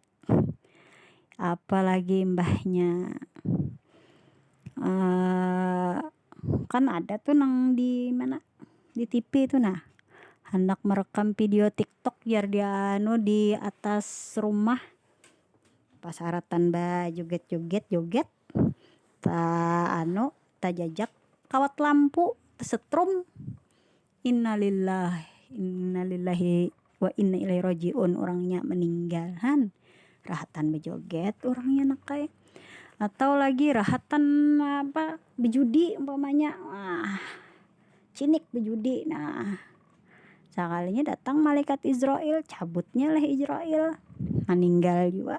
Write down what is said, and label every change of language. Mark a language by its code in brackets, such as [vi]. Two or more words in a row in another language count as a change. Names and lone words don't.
[bjn] Apalagi mbahnya kan ada tuh nang di mana di TV itu nah hendak merekam video TikTok biar dia di atas rumah pas haratan joget ta jajak kawat lampu setrum. [ar] إنا لله وإنا إليه راجعون, [bjn] orangnya meninggal han rahatan bejoget orangnya nakai. Atau lagi rahatan apa bejudi umpamanya cinik bejudi, nah sekalinya datang malaikat Israel cabutnya lah Israel meninggal juga.